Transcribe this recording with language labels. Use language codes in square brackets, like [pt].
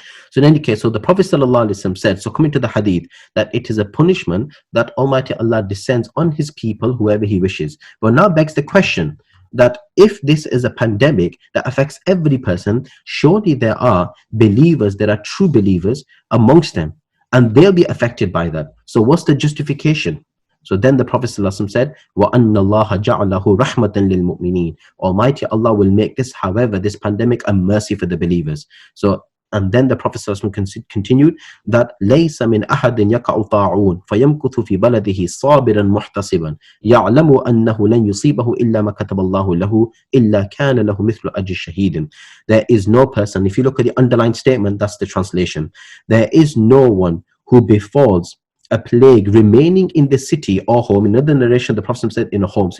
[en] So in any case, so the Prophet ﷺ said, so coming to the hadith, that it is a punishment that Almighty Allah descends on His people, whoever He wishes. But now begs the question, that if this is a pandemic that affects every person, surely there are believers, there are true believers amongst them, and they'll be affected by that. So what's the justification? So then the Prophet ﷺ said, [ar] وَأَنَّ اللَّهَ جَعَلَهُ رَحْمَةً لِلْمُؤْمِنِينَ. [en] Almighty Allah will make this, however, this pandemic, a mercy for the believers. So, and then the Prophet ﷺ continued that [ar] لَيْسَ مِنْ أَحَدٍ يَقَعُ طَاعُونَ فَيَمْكُثُ فِي بَلَدِهِ صَابِرًا مُحْتَسِبًا يَعْلَمُ أَنَّهُ لَنْ يُصِيبَهُ إِلَّا مَا كَتَبَ اللَّهُ لَهُ إِلَّا كَانَ لَهُ مِثْلُ أَجْرِ شَهِيدٍ. [en] There is no person, if you look at the underlined statement, that's the translation. There is no one who befalls a plague remaining in the city or home. In another narration, the Prophet said in a home.